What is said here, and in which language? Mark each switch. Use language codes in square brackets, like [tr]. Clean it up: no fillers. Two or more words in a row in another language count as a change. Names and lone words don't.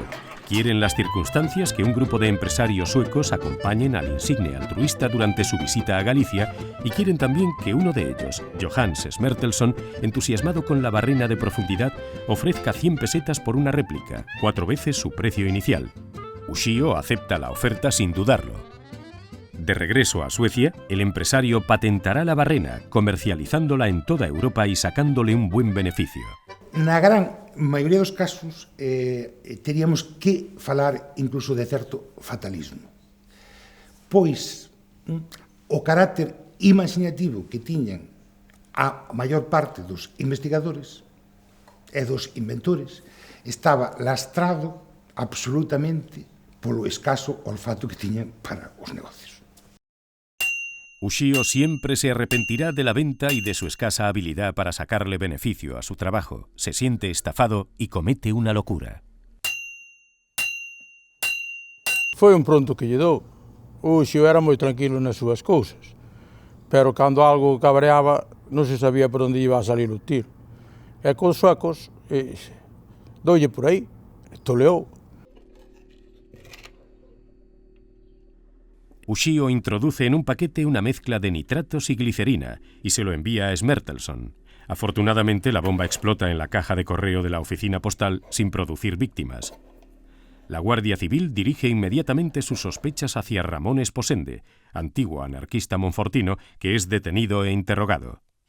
[es] Quieren las circunstancias que un grupo de empresarios suecos acompañen al insigne altruista durante su visita a Galicia y quieren también que uno de ellos, Johannes Smertelson, entusiasmado con la barrena de profundidad, ofrezca 100 pesetas por una réplica, 4 veces su precio inicial. Ushio acepta la oferta sin dudarlo. De regreso a Suecia, el empresario patentará la barrena, comercializándola en toda Europa y sacándole un buen beneficio. [gl] Na gran maioría dos casos teríamos que falar incluso de certo fatalismo. Pois o carácter imaginativo que tiñan a maior parte dos investigadores e dos inventores estaba lastrado absolutamente polo escaso olfato que tiñan para os negocios. [es] Ushio siempre se arrepentirá de la venta y de su escasa habilidad para sacarle beneficio a su trabajo. Se siente estafado y comete una locura. [gl] Foi un pronto que lle dou. Ushio era moi tranquilo nas súas cousas, pero cando algo cabreaba non se sabía por onde iba a salir o tiro. E cos suecos, doulle por aí, toleou. [es] Ushio introduce en un paquete una mezcla de nitratos y glicerina y se lo envía a Smertelson. Afortunadamente, la bomba explota en la caja de correo de la oficina postal sin producir víctimas. La Guardia Civil dirige inmediatamente sus sospechas hacia Ramón Esposende, antiguo anarquista monfortino que es detenido e interrogado.